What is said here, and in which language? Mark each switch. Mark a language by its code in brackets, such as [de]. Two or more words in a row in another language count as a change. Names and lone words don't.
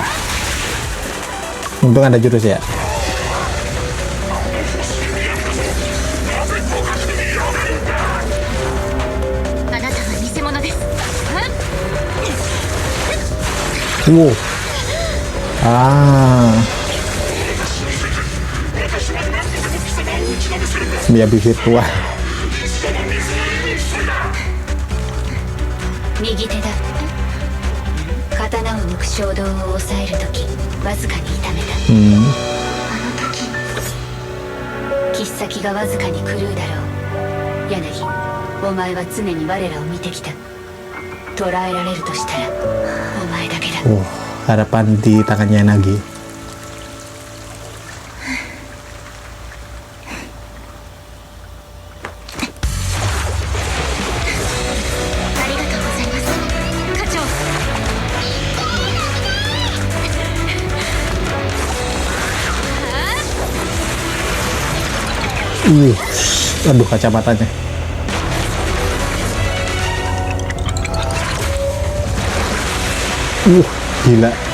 [id] Untung ada jurus ya. Wow. Miyabi virtual. [ja] 右手だ刀を抜く衝動を抑えるときわずかに痛めたあの時切っ先がわずかに狂うだろう柳お前は常に我らを見てきた捕らえられるとしたらお前だけだ。 [id] harapan di tangannya Nagi. [ja] ありがとうございます課長。 [id] Aduh kacamatanya. Gila.